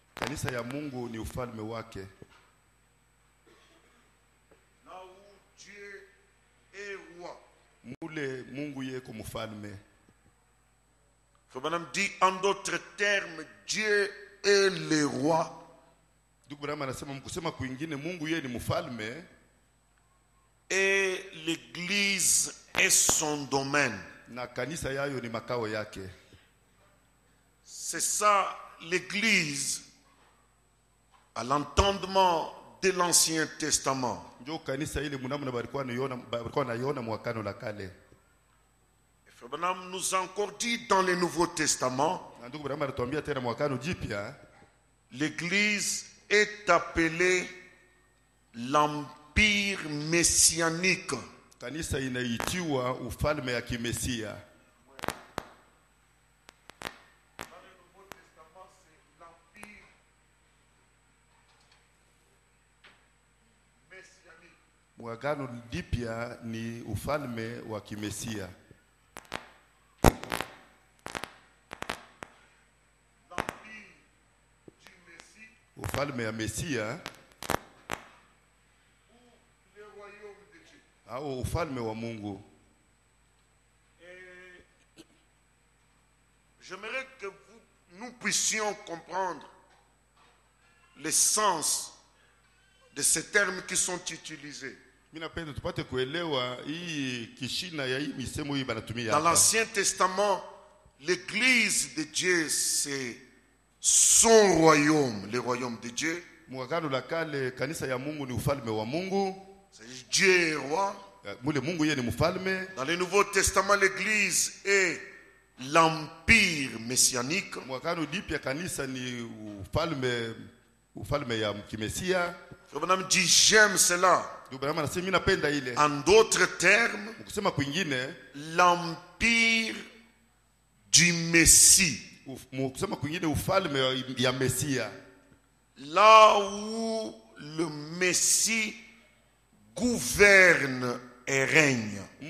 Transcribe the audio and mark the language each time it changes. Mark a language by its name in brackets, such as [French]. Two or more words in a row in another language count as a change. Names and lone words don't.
[Swahili] Kanisa ya Mungu ni ufalme wake. [French] Là où Dieu est roi. [Swahili] Mule Mungu yeko mfalme. [French] Frère Branham dit en d'autres termes, Dieu est le roi. [Swahili] Ndugu Branham anasema mkusema kwingine Mungu yeye ni mfalme. [French] Et l'église est son domaine. [Swahili] Na kanisa yayo ni makao yake. [French] C'est ça l'église à l'entendement de l'Ancien Testament. [Swahili] Ndio kanisa ile mnamna balikuwa naiona mwakano la kale. [French] Frère Branham nous a encore dit dans le Nouveau Testament, [Swahili] Na ndugu Branham anatuambia tena mwakano jipya, [French] l'église est appelée l'empire messianique. [Swahili] kanisa inaitiwa ufalme ya kimesia. Mwagano dipya ni ufalme wa kimesia. Ufalme ya Mesia au ufalme wa Mungu. [French] J'aimerais que nous puissions comprendre le sens de ces termes qui sont utilisés. [Swahili] Minapenda tupate kuelewa hii kishina ya hii misemo hii banatumia [French] Dans [Swahili] hapa. [French] l'Ancien Testament, l'église de Dieu, c'est son royaume, le royaume de Dieu. [Swahili] Mwagano la kale kanisa ya Mungu ni ufalme wa Mungu. [French] C'est Dieu est roi. [Swahili] Mule Mungu yeye ni mfalme. [French] Dans le Nouveau Testament, l'église est l'empire messianique. [Swahili] Mwagano dipya kanisa ni ufalme ya kimesia. [French] Frère Branham dit j'aime cela. En d'autres termes, l'empire du Messie. Là où le Messie gouverne et règne.